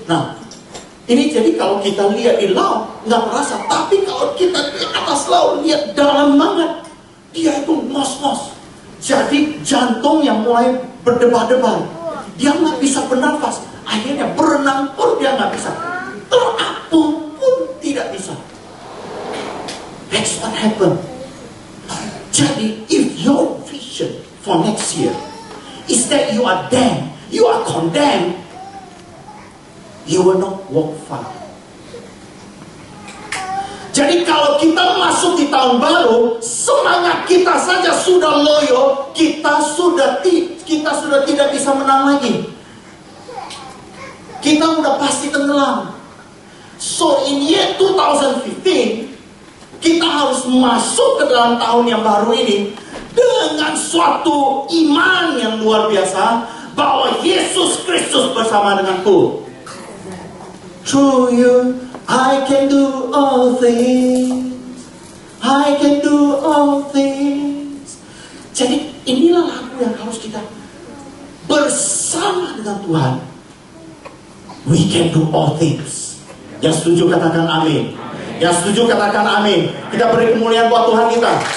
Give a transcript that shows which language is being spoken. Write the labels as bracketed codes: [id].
[id] Nah, ini jadi kalau kita lihat di laut nggak terasa, tapi kalau kita di atas laut lihat dalam banget, dia itu ngos-ngos. Jadi jantung yang mulai berdebar-debar, dia nggak bisa bernafas. Akhirnya berenang pun dia nggak bisa, terapung pun tidak bisa. [en] That's what happened. Jadi if your vision for next year is that you are damned, you are condemned, you will not walk far. [id] Jadi kalau kita masuk di tahun baru, semangat kita saja sudah loyo, kita sudah tidak bisa menang lagi. Kita udah pasti tenggelam. [en] So in year 2015, [id] kita harus masuk ke dalam tahun yang baru ini dengan suatu iman yang luar biasa bahwa Yesus Kristus bersama denganku. [en] Through you, I can do all things. I can do all things. Jadi [id] Inilah lagu yang harus kita bersama dengan Tuhan. [en] We can do all things. [id] Yang setuju katakan amin. Yang setuju katakan amin. Kita beri kemuliaan buat Tuhan kita.